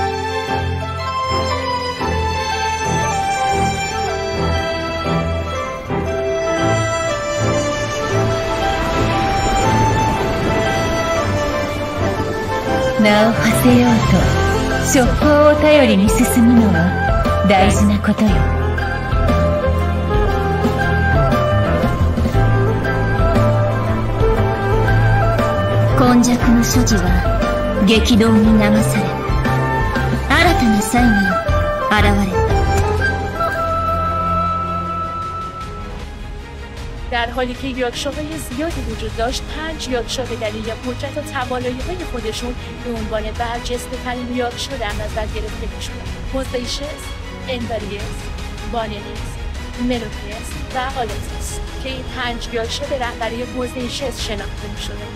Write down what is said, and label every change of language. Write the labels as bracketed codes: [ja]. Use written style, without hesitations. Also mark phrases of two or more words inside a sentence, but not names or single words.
[ja] 名を馳せようと職法を頼りに進むのは大事なことよ。今昔の所持は激動に流され新たな才が現れた。 [fa] در حالی که یاکشاهای زیادی وجود داشت، 5 یاکشا به دلیل قدرت و توانایی‌های خودشون به عنوان برجسته‌ترین یاکشا در نظر گرفته می‌شدند. بوزیشس، انداریس، بانلیس، ملوکیس و آلتیس که این 5 یاکشا به رهبری بوزیشس شناخته می‌شدند.